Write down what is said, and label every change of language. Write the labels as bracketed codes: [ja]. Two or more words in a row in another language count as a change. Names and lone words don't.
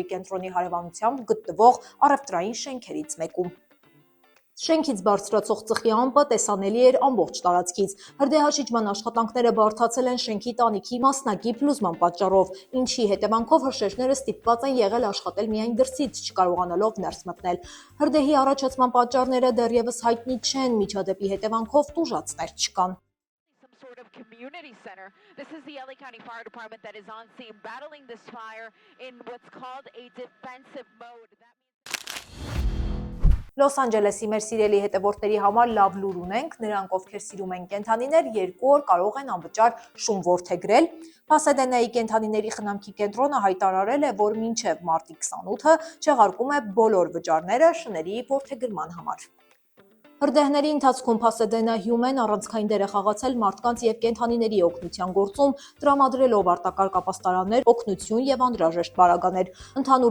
[hy] կենտրոնի հարևանությամբ գտնվող առևտրային շենքերից մեկում։ Շենքից բարձրացող ծխի ամպը տեսանելի էր ամբողջ տարածքից։ Հրդեհաշիջման աշխատանքները բարդացել են շենքի տանիքի մասնակի փլուզման պատճառով, ինչի հետևանքով հրշեջները ստիպված են եղել աշխատել միայն դրսից, չկարողանալով ներս մտնել։ Հրդեհի առաջացման պատճառները դեռևս հայտնի չեն, միջադեպի հետևանքով տուժածներ չկան։ [en] Community center. This is the LA County Fire Department that is on scene battling this fire in what's called a defensive mode. [hy] Լոս Անջելեսի մեր սիրելի հետևորդների համար լավ լուր ունենք, նրանք ովքեր սիրում են կենդանիներ 2 օր կարող են անվճար շուն որդեգրել։ Փասադենայի կենդանիների խնամքի կենտրոնը հայտարարել է, որ մինչև մարտի 28-ը չեղարկում է բոլոր վճարները շների որդեգրման համար։ Հրդեհների ընթացքում Pasadena Human առանցքային դեր է խաղացել մարդկանց եւ կենդանիների օգնության գործում, տրամադրելով արտակարգ ապաստարաններ, օգնություն եւ անհրաժեշտ պարագաներ։ Ընդհանուր